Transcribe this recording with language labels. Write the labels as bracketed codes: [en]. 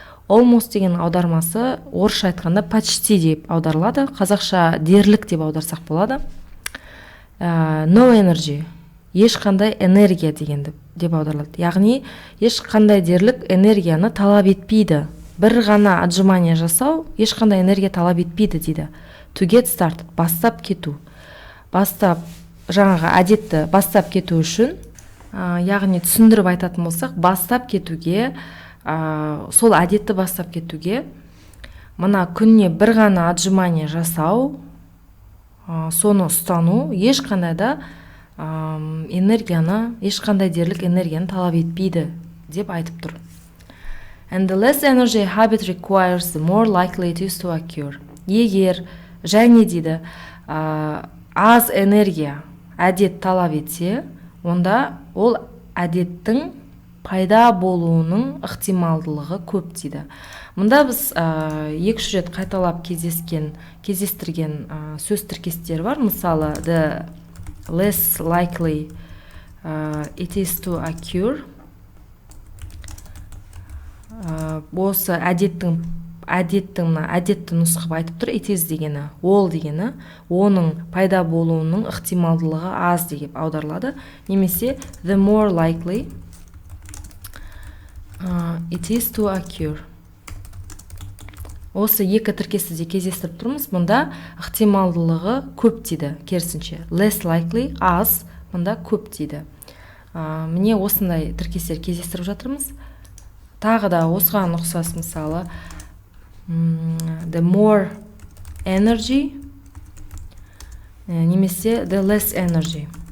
[kk] Almost деген аудармасы орысша айтқанда почти деп аударылады, қазақша дерлік деп аударсақ болады. [en] No energy, [kk] ешқандай энергия дегенді деп аударылады. Яғни ешқандай дерлік энергияны талап етпейді. Бір ғана отжимание жасау ешқандай энергия талап етпейді дейді. [en] To get started, [kk] бастап кету. Жаңағы әдетті бастап кету үшін, яғни түсіндіріп айтатын болсақ, бастап кетуге, сол әдетті бастап кетуге, мына күніне бір ғана отжимание жасау, соны ұстану, ешқандай да энергияны, ешқандай дерлік энергияны талап етпейді деп айтып тұр. [en] And the less energy a habit requires, the more likely it is to occur. [kk] Егер және дейді аз энергия әдет талап етсе, онда ол әдеттің пайда болуының ықтималдылығы көп дейді. Мұнда біз екі рет қайталап кездестірген сөз тіркестері бар. [en] Мысалы, the less likely it is to occur. [kk] Осы әдетті нұсқап айтып тұр. [en] It is [kk] дегені, ол дегені, оның пайда болуының ықтималдылығы аз деп аударылады. [en] Немесе the more likely it is to occur. [kk] Осы екі тіркесті де кездестіріп тұрмыз. Мұнда ықтималдылығы көп дейді, керісінше. [en] Less likely, [kk] аз, мұнда көп дейді. Міне осындай тіркестер кездестіріп жатырмыз. Тағы да осыған ұқсас мысалы, [en] the more energy, [kk] немесе [en] the less energy.